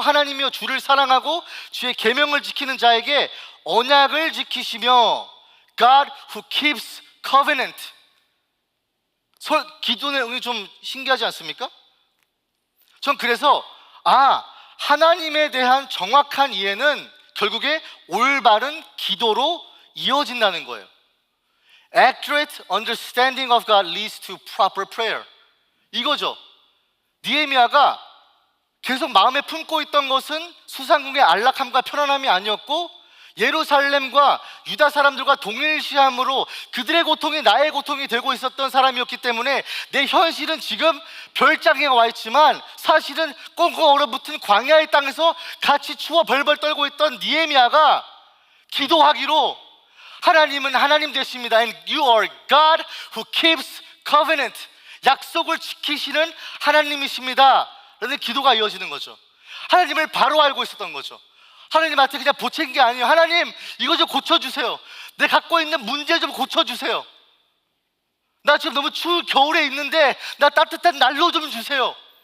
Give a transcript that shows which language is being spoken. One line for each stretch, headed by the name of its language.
Korean: 하나님이여 주를 사랑하고 주의 계명을 지키는 자에게 언약을 지키시며
English: God who keeps covenant.
Korean: 기도 내용이 좀 신기하지 않습니까? 전 그래서 하나님에 대한 정확한 이해는 결국에 올바른 기도로 이어진다는 거예요.
English: Accurate understanding of God leads to proper prayer.
Korean: 이거죠. 느헤미야가 계속 마음에 품고 있던 것은 수상궁의 안락함과 편안함이 아니었고 예루살렘과 유다 사람들과 동일시함으로 그들의 고통이 나의 고통이 되고 있었던 사람이었기 때문에 내 현실은 지금 별장에 와 있지만 사실은 꽁꽁 얼어붙은 광야의 땅에서 같이 추워 벌벌 떨고 있던 느헤미야가 기도하기로 하나님은 하나님 되십니다.
English: And you are God who keeps covenant.
Korean: 약속을 지키시는 하나님이십니다. 라는 기도가 이어지는 거죠. 하나님을 바로 알고 있었던 거죠. 하나님한테 그냥 보챈 게 아니에요. 하나님 이거 좀 고쳐주세요. 내 갖고 있는 문제 좀 고쳐주세요. 나 지금 너무 추운 겨울에 있는데 나 따뜻한 난로 좀 주세요.